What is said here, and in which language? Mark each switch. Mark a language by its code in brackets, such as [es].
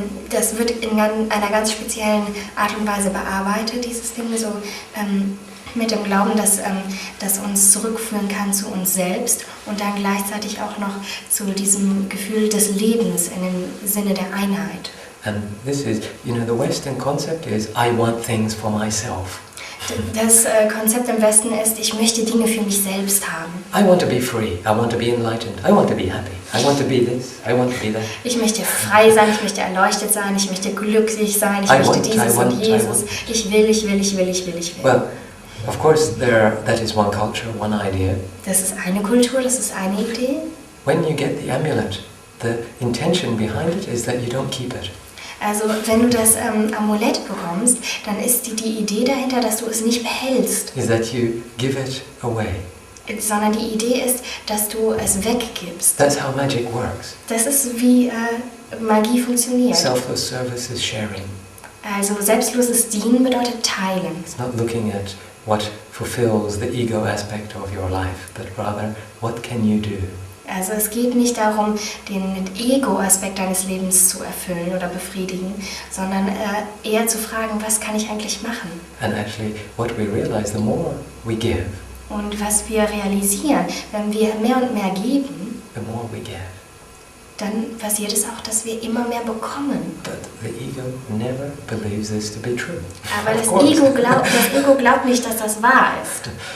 [de] Das wird in einer ganz speziellen Art und Weise bearbeitet, dieses Ding so. mit dem Glauben, dass uns zurückführen kann zu uns selbst und dann gleichzeitig auch noch zu diesem Gefühl des Lebens in dem Sinne der Einheit. [en] And this is, the Western concept is, I want things for myself. [de] Das Konzept im Westen ist, ich möchte Dinge für mich selbst haben. [en] I want to be free, I want to be enlightened, I want to be happy, I want to be this, I want to be that. [de] Ich möchte frei sein, ich möchte erleuchtet sein, ich möchte glücklich sein, ich möchte dieses und Jesus. Ich will. [en] Well, of course, that is one culture, one idea. [de] Das ist eine Kultur, das ist eine Idee. [en] When you get the amulet, the intention behind it is that you don't keep it. [de] Also wenn du das Amulett bekommst, dann ist die Idee dahinter, dass du es nicht behältst. [en] Is that you give it away. [de] Sondern die Idee ist, dass du es weggibst. [en] That's how magic works. [de] Das ist wie Magie funktioniert. [en] Selfless service is sharing. [de] Also selbstloses Dienen bedeutet teilen. [en] It's not looking at what fulfills the ego aspect of your life, but rather, what can you do? [de] Also es geht nicht darum, den Ego-Aspekt deines Lebens zu erfüllen oder befriedigen, sondern eher zu fragen, was kann ich eigentlich machen? [en] And actually, what we realize, the more we give, [de] und was wir realisieren, wenn wir mehr und mehr geben, [en] the more we get. [de] Dann passiert es auch, dass wir immer mehr bekommen. [en] But the ego never believes this to be true. [de] Aber das Ego glaubt nicht, dass das wahr ist.